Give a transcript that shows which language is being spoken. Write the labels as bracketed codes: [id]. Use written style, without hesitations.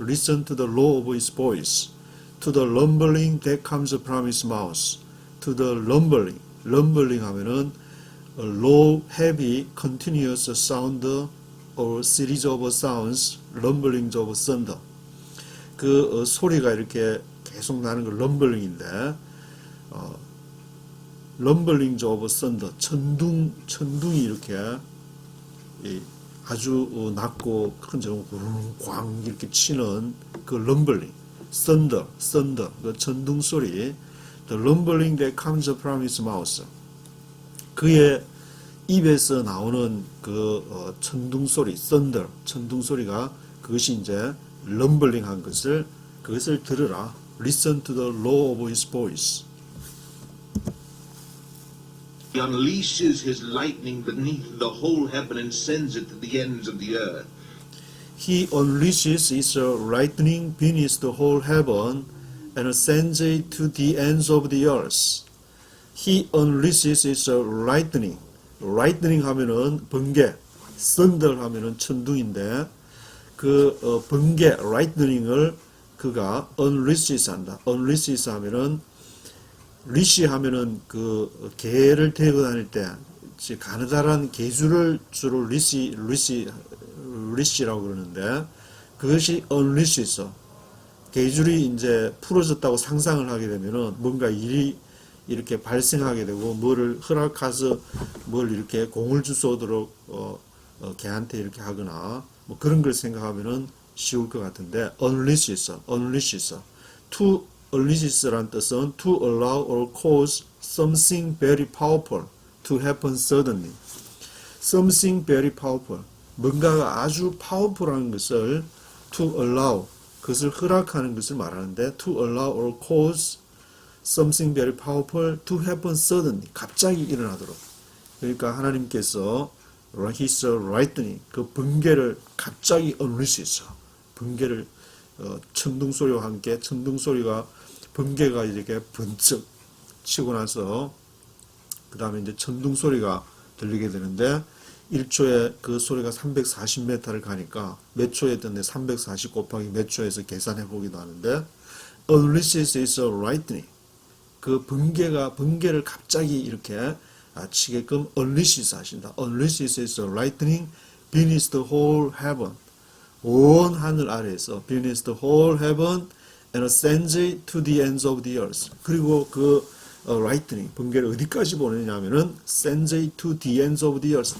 [en] Listen to the roar of his voice, to the rumbling that comes from his mouth. To the rumbling [ko] 하면은 [en] low, heavy, continuous sound or series of sounds, rumblings of thunder. [ko] 그 소리가 이렇게 계속 나는 거 rumbling인데, [en] rumblings of thunder, [ko] 천둥이 이렇게 아주 낮고 큰 저런 광 이렇게 치는 그 rumbling, thunder, 그 천둥 소리, [en] the rumbling that comes from his mouth. [ko] 그의 입에서 나오는 그 천둥 소리, thunder, 천둥 소리가 그것이 이제 rumbling 한 그것을 들으라. [en] Listen to the roar of his voice. He unleashes his lightning beneath the whole heaven and sends it to the ends of the earth. He unleashes his lightning beneath the whole heaven and sends it to the ends of the earth. He unleashes his lightning. [ko] lightning 하면은 번개, thunder 하면은 천둥인데 그 번개, lightning을 그가 unleashes 한다. unleashes 하면은 leash 하면은 그 개를 데리고 다닐 때 가느다란 개줄을 주로 leash라고 그러는데 그것이 unleashes. 개줄이 이제 풀어졌다고 상상을 하게 되면은 뭔가 일이 이렇게 발생하게 되고 뭐를 허락해서 뭘 이렇게 공을 주워오도록 걔한테 이렇게 하거나 뭐 그런 걸 생각하면은 쉬울 것 같은데 unleashes. [en] to unleashes란 [ko] 뜻은 [en] to allow or cause something very powerful to happen suddenly. something very powerful. [ko] 뭔가가 아주 powerful한 것을 [en] to allow, [ko] 그것을 허락하는 것을 말하는데 [en] to allow or cause something very powerful to happen suddenly. [ko] 갑자기 일어나도록. 그러니까 하나님께서 [en] his lightning, [ko] 그 번개를 갑자기 unleashes. 번개를 천둥 소리와 함께 천둥 소리가 번개가 이렇게 번쩍 치고 나서 그 다음에 이제 천둥 소리가 들리게 되는데 1초에 그 소리가 340m를 가니까 몇 초에 듣네 340 곱하기 몇 초에서 계산해 보기도 하는데 [en] unleashes his lightning. [ko] 그 번개를 갑자기 이렇게 치게끔 unleashes 하신다. [en] unleashes his lightning beneath the whole heaven. [ko] 온 하늘 아래에서 [en] beneath the whole heaven and sends it to the ends of the earth. [ko] 그리고 그 lightning, 번개를 어디까지 보내냐면은 [en] sends it to the ends of the earth.